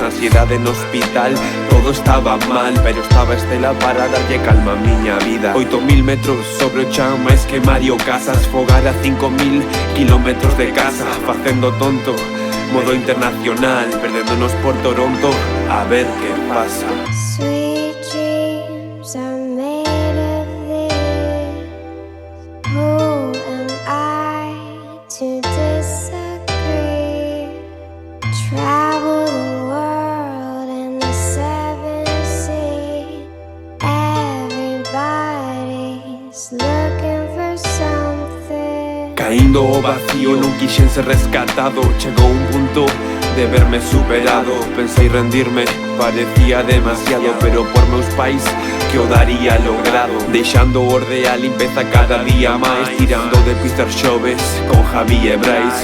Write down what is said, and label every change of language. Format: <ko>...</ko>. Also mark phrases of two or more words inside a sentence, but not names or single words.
<gl>Ansiedade no hospital, todo estaba mal, pero estaba Estela para darlle calma a miña vida. 8000 metros sobre o chan, máis que Mario Casas. Fogar a 5000 kilómetros de casa, facendo tonto, modo internacional, perdéndonos por Toronto, a ver que pasa.</gl> <en>Sweet dreams are made of this. Who am I to disagree? Travel the world and the 7 seas. Everybody's looking for something.</en> <gl>Caindo o vacío, non quixen ser rescatado. Chegou un punto de verme superado. Pensei rendirme, parecía demasiado, pero por meus pais que o daría logrado. Deixando o Ordea limpeza cada día máis, tirando de Peter Xoves con Javi e Brais.</gl>